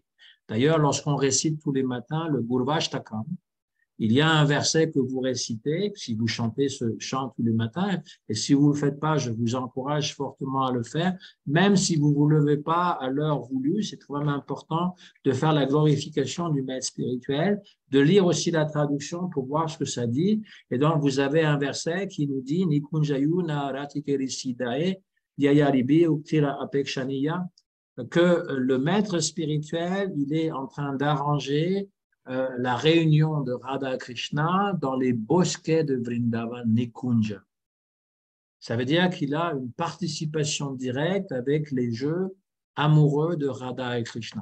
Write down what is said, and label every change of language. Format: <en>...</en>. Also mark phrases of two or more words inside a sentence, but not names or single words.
<fr>D'ailleurs, lorsqu'on récite tous les matins le Gurvashtakam, il y a un verset que vous récitez, si vous chantez ce chant tous les matins, et si vous ne le faites pas, je vous encourage fortement à le faire, même si vous ne vous levez pas à l'heure voulue, c'est vraiment important de faire la glorification du maître spirituel, de lire aussi la traduction pour voir ce que ça dit. Et donc, vous avez un verset qui nous dit «</fr> <sa>निकुञ्जयूनो रतिकेलिसिद्ध्यै या यालिभिर् युक्तिर् अपेक्षणीया</sa> <fr>» que le maître spirituel, il est en train d'arranger la réunion de Radha Krishna dans les bosquets de Vrindavan Nikunja. Ça veut dire qu'il a une participation directe avec les jeux amoureux de Radha et Krishna.</fr>